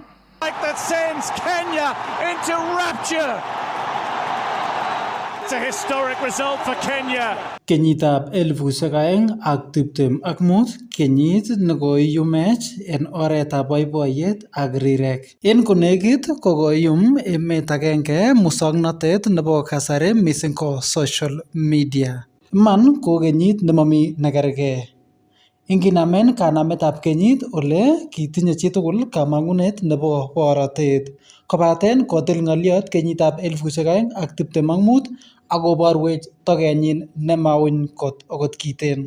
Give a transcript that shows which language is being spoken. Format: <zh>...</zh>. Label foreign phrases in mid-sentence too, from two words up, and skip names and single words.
<en>Like that sends Kenya into rapture. It's a historic result for Kenya.</en> <kln>Kenyitab 2025 kenyit nekoiyumech en oretab boiboiyet ak rirek. En konekit kokoyum emet agenge musoknotet nebo kasari missing ko</kln> <en>social media.</en> <kln>Man ko kenyit nemami nekergei. Inginamen kanametab kenyit ole kitinye chitugul kamang'unet nebo borotet kobaten kotil ng'olyot kenyitab 2025 akoborwech togenyin nemauny kot okot kiten.</kln>